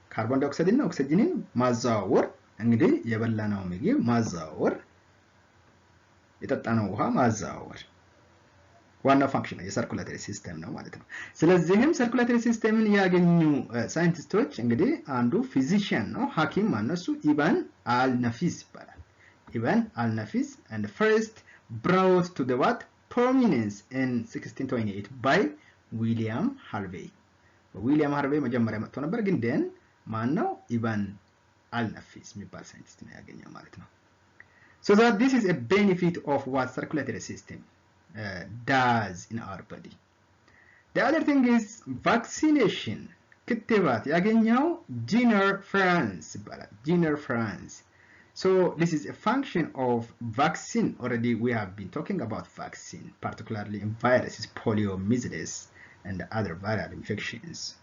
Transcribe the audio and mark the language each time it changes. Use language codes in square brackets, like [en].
[am] ካርቦን ዳይኦክሳይድ እና ኦክሲጅንን ማዘዋወር፣ እንግዲህ የበላነው ምግብ ማዘዋወር፣ የጠጣነው ውሃ ማዘዋወር ዋናው ፋንክሽን ነው፣ የሰርኩላተሪ ሲስተም ነው ማለት ነው። ስለዚህም ሰርኩላተሪ ሲስተምን ያገኙ ሳይንቲስቶች እንግዲህ አንዱ ፊዚሺያን ነው፣ ሐኪም ማነሱ ኢባን አልነፊስ ይባላል። ኢባን አልነፊስ [en] and first brought to the prominence in 1628 by [am] ዊሊያም ሃርቬይ። ዊሊያም ሃርቬይ መጀመሪያ መጥቶ ነበር፣ ግን ደን ማነው ኢባን አልነፊስ የሚባል ሳይንቲስት ነው ያገኘው ማለት ነው። [en] So that this is a benefit of what circulatory system does in our body. The other thing is vaccination. [am] ክትባት ያገኘው ጂነር ፍራንስ ይባላል። ጂነር ፍራንስ. [en] So this is a function of vaccine. Already we have been talking about vaccine, particularly in viruses, polio, measles, and other viral infections.